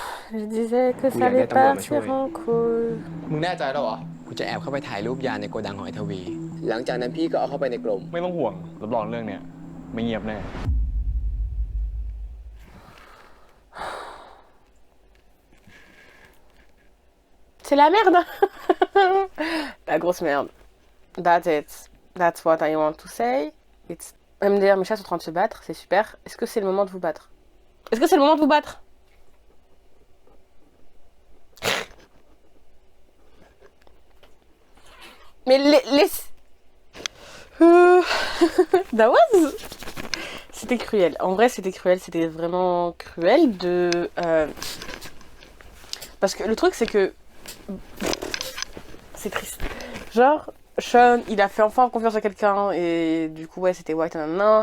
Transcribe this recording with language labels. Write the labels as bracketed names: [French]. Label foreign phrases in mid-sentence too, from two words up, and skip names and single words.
[French] Je disais que ça allait partir en couille. [Thai] มึงแน่ใจแล้วเหรอ กูจะแอบเข้าไปถ่ายรูปยาในโกดังของไอ้ทวี หลังจากนั้นพี่ก็เอาเข้าไปในกลม ไม่ต้องห่วงรับรองเรื่องเนี้ยไม่เงียบแน่ [French] C'est la merde. La grosse merde. [English] That's it. That's what I want to say. It's... [French] MDR, mes chats sont en train de se battre, c'est super. Est-ce que c'est le moment de vous battre? Est-ce que c'est le moment de vous battre? Mais les... [English] That was... [French] C'était cruel. En vrai, c'était cruel. C'était vraiment cruel de... Parce que le truc, c'est que... C'est triste. Genre, Sean, il a fait enfin confiance à quelqu'un et du coup, ouais, c'était White, nanana.